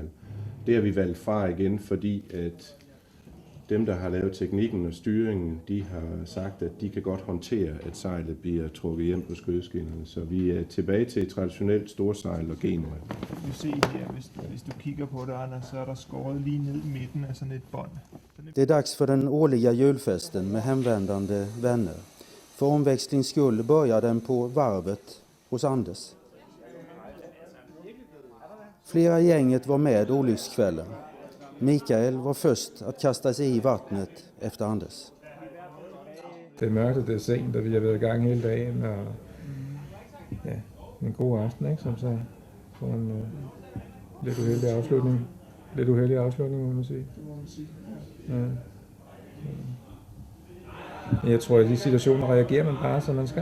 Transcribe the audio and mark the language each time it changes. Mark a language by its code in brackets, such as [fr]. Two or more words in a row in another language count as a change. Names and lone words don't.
[da] Det har vi valgt fra igen, fordi at dem, der har lavet teknikken og styringen, de har sagt, at de kan godt håndtere, at sejlet bliver trukket hjem på skødeskinnerne. Så vi er tilbage til et traditionelt storsejl og Genua. Du ser her, hvis du kigger på det, Anders, så er der skåret lige ned i midten af sådan et bånd. [sv] Det är dags för den årliga julfesten med hemvändande vänner. För omväxlings skull börjar den på varvet hos Anders. Flera i gänget var med olyckskvällen. Mikael var först att kasta sig i vattnet efter Anders. [da] Det er mørkt, og det er sent, og vi har været i gang hele dagen, og en god aften, ikke, som så får en lidt uheldig afslutning. Lidt uheldig afslutning, må man sige. Ja. Jeg tror, at i de situationer reagerer man bare, som man skal.